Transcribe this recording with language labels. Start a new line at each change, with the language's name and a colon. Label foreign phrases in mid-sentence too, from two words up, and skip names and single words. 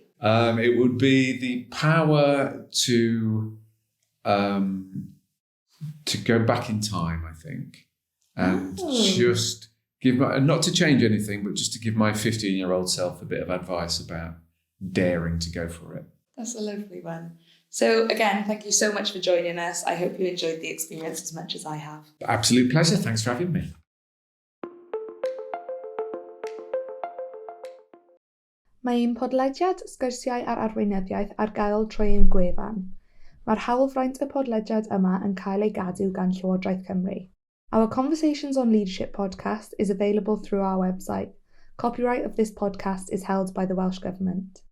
English: It would be the power to go back in time, I think, and just not to change anything, but just to give my 15-year-old self a bit of advice about daring to go for it. That's a lovely one. So again, thank you so much for joining us. I hope you enjoyed the experience as much as I have. Absolute pleasure. Thanks for having me.
Welsh: Mae un podlediad Sgwrsiau ar arweinyddiaeth ar gael trwy ein gwefan. Mae'r hawlfraint y podlediad yma yn cael ei gadw gan Llywodraeth Cymru.
English: Our Conversations on Leadership podcast is available through our website. Copyright of this podcast is held by the Welsh Government.